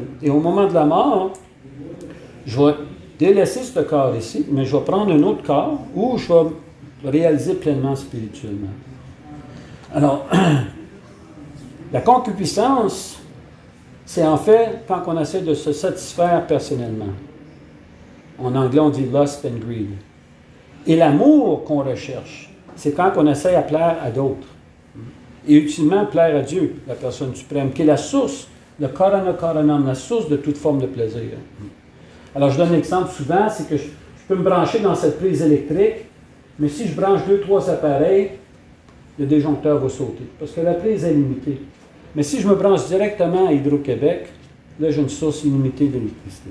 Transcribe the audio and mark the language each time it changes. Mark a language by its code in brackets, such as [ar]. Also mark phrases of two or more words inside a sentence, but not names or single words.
[fr] Et au moment de la mort, je vais délaisser ce corps ici, mais je vais prendre un autre corps où je vais réaliser pleinement spirituellement. Alors, la concupiscence, c'est en fait quand on essaie de se satisfaire personnellement. En anglais, on dit [en] lust and greed. [fr] Et l'amour qu'on recherche, c'est quand on essaie à plaire à d'autres. Et ultimement, plaire à Dieu, la personne suprême, qui est la source, le [sa] karana karanam, [fr] la source de toute forme de plaisir. Alors, je donne l'exemple souvent, c'est que je peux me brancher dans cette prise électrique, mais si je branche 2-3 appareils, le déjoncteur va sauter, parce que la prise est limitée. Mais si je me branche directement à Hydro-Québec, là, j'ai une source illimitée d'électricité.